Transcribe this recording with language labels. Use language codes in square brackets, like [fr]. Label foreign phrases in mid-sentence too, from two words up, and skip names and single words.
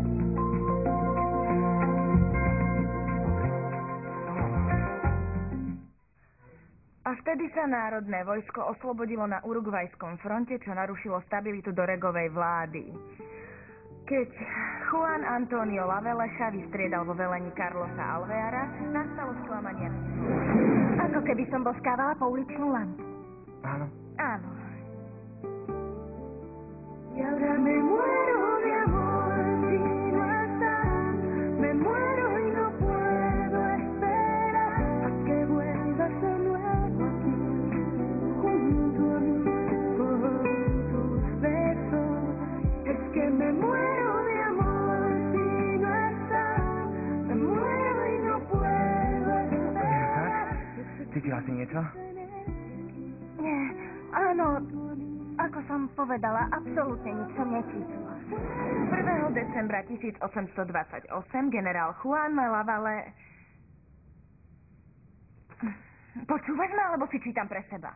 [sk] A vtedy sa Národné vojsko oslobodilo na Urugvajskom fronte, čo narušilo stabilitu Doregovej vlády. Keď Juan Antonio Laveleša vystriedal vo velení Carlosa Alveara, nastalo sklamanie. Ako keby som boskávala pouličnú lampu. Áno. Áno. [es] Y ahora me muero de amor si no estás. Me muero y no puedo esperar a que vuelvas de nuevo aquí, junto a mí, con tus besos. Es que me muero de amor si no estás. Me muero y no puedo esperar. [sk] Cítila si niečo? Nie, áno, ako som povedala, absolútne nič som necítila. 1. decembra 1828 generál Juan Lavale... Počúvaš ma, alebo si čítam pre seba?